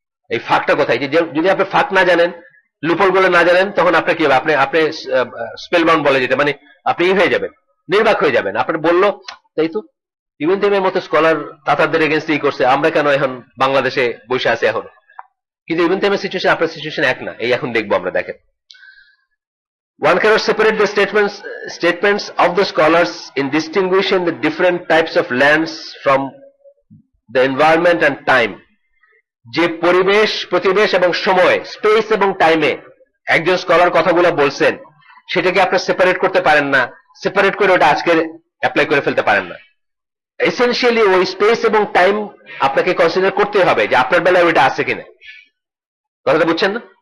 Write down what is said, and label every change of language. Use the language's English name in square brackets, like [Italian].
[Bangla] এই ফাঁকটা কোথায়, যে যদি আপনি ফাঁক না জানেন, লুপল গুলো না জানেন, তখন আপনার কি হবে, আপনি আপনি স্পেল বাউন্ড বলে যেটা, মানে আপনি হয়ে যাবেন, নির্বাক হয়ে যাবেন। আপনার বললো তাই তো ইভেন টাইমের মতো স্কলার তাতারদের এগেইনস্টে ই করছে, আমরা কেন এখন বাংলাদেশে বসে আছি এখন? কিন্তু ইভেন টাইমের সিচুয়েশন আপনার সিচুয়েশন এক না, এই এখন দেখবো আমরা। দেখেন, [English] one cannot separate the statements of the scholars in distinguishing the different types of lands from the environment and time. [Bangla] যে পরিবেশ, প্রতিবেশ এবং সময়, স্পেস এবং টাইমে একজন স্কলার কথাগুলো বলছেন, সেটাকে আপনি সেপারেট করতে পারেন না, সেপারেট করে ওটা আজকে অ্যাপ্লাই করে ফেলতে পারেন না। এসেনশিয়ালি ওই স্পেস এবং টাইম আপনাকে কনসিডার করতে হবে যে আপনার বেলায় ওইটা আছে কিনা। কথাটা বুঝছেন না?